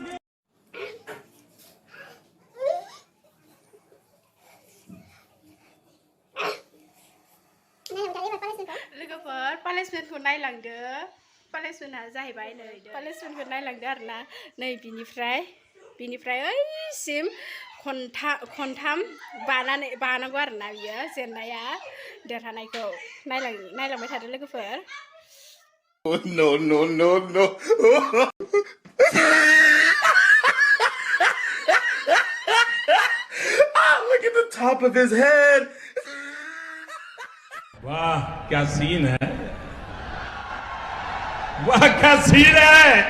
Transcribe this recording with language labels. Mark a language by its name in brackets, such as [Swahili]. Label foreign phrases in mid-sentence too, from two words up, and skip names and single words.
[Bodo] लोगोफोर पानिशमेन्टखौ नायलांदो पानिशमेन्टआ जाहैबाय नै पानिशमेन्टखौ नायलांदो आरोना नै बिनिफ्राय ओइसिम खनथाम बानांगौ आरोना बियो जेननाया देरहानायखौ नायलांबाय थादो लोगोफोर [English] no look at the top of his head [Hindi] वाह क्या सीन है वाह क्या सीन है